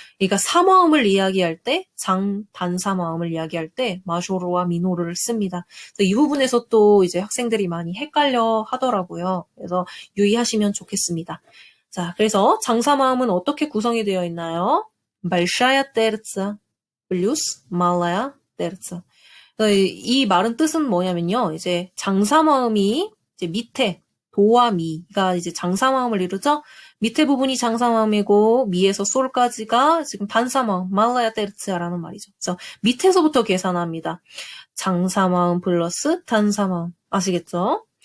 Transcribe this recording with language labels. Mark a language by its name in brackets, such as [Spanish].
[Korean] 그러니까 사마음을 이야기할 때, 단사마음을 이야기할 때 마조르와 미노르를 씁니다. 이 부분에서 또 이제 학생들이 많이 헷갈려 하더라고요. 그래서 유의하시면 좋겠습니다. 자, 그래서 장사마음은 어떻게 구성이 되어 있나요? [Russian] большая терца плюс малая терца. [Korean] 이 말은 뜻은 뭐냐면요. 이제 장사마음이 이제 밑에 도와 미가 이제 장사마음을 이루죠. 밑에 부분이 장사마음이고 미에서 솔까지가 지금 단사마음, 말라야 테르츠라는 말이죠. 그래서 밑에서부터 계산합니다. 장사마음 플러스 단사마음 아시겠죠?